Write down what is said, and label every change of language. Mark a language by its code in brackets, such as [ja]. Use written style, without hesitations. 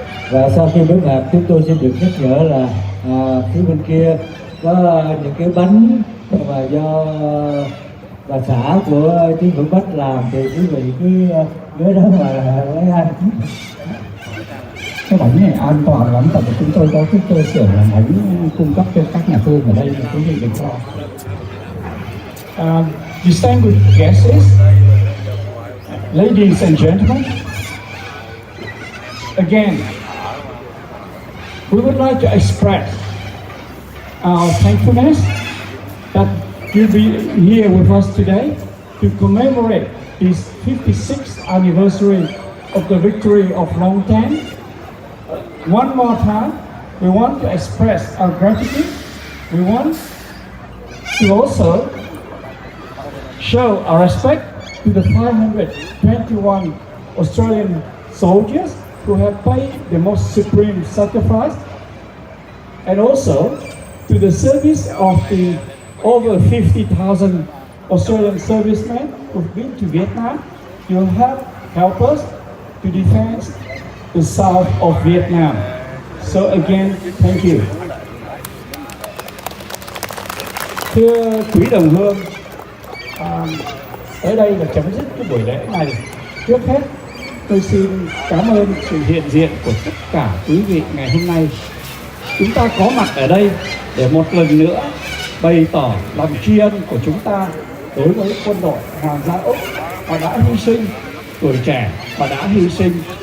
[vi] Và sau khi bế mạc, chúng tôi xin được nhắc nhở là phía bên kia có những cái bánh mà do bà xã của chiến hữu Bách làm, thì quý vị cứ ghé đó mà lấy ăn. Cái bánh này an toàn lắm, tại vì chúng tôi có cái cơ sở làm bánh cung cấp cho các nhà thương ở đây, mà quý vị đừng lo. [en] Distinguished guests, ladies and gentlemen, again, we would like to express our thankfulness that you'll be here with us today to commemorate this 56th anniversary of the victory of Long Tân. One more time, we want to express our gratitude. We want to also show our respect to the 521 Australian soldiers who have paid the most supreme sacrifice, and also to the service of the over 50,000 Australian servicemen who've been to Vietnam. You have helped us to defend the south of Vietnam. So again, thank you. [vi] Thưa quý đồng hương, tới đây là chấm dứt cái buổi lễ này. Trước hết, tôi xin cảm ơn sự hiện diện của tất cả quý vị ngày hôm nay. Chúng ta có mặt ở đây để một lần nữa bày tỏ lòng tri ân của chúng ta đối với quân đội Hoàng gia Úc và đã hy sinh, tuổi trẻ và đã hy sinh.